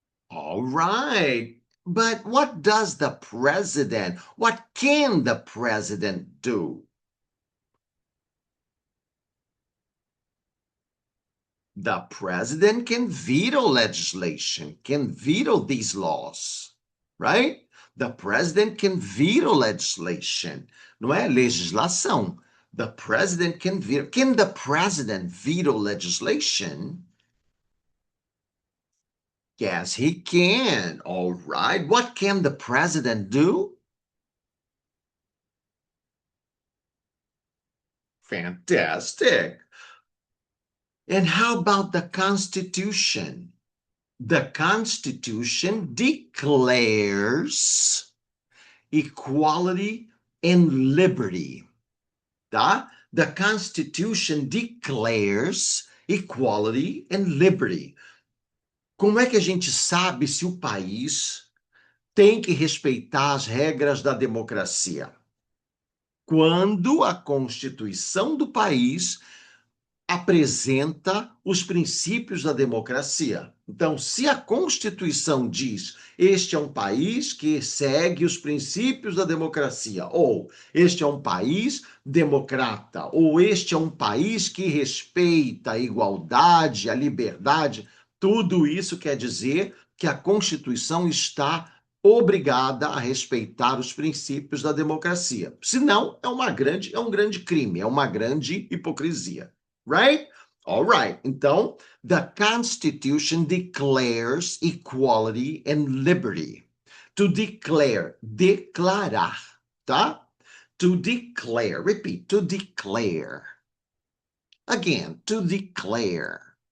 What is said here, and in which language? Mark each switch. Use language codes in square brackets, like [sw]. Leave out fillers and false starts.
[en] All right. But what does the president, what can the president do? The president can veto legislation, can veto these laws, right? The president can veto legislation, [pt] não é legislação. [en] The president can veto. Can the president veto legislation? Yes, he can. All right. What can the president do? Fantastic. And how about the Constitution? The Constitution declares equality and liberty. Tá? The Constitution declares equality and liberty. [pt] Como é que a gente sabe se o país tem que respeitar as regras da democracia? Quando a Constituição do país apresenta os princípios da democracia. Então, se a Constituição diz este é um país que segue os princípios da democracia, ou este é um país democrata, ou este é um país que respeita a igualdade, a liberdade, tudo isso quer dizer que a Constituição está obrigada a respeitar os princípios da democracia. Senão, é um grande crime, é uma grande hipocrisia. [en] Right? All right. [pt] Então, [en] the Constitution declares equality and liberty. To declare, [pt] declarar, tá? [en] To declare, repeat, to declare. Again, to declare.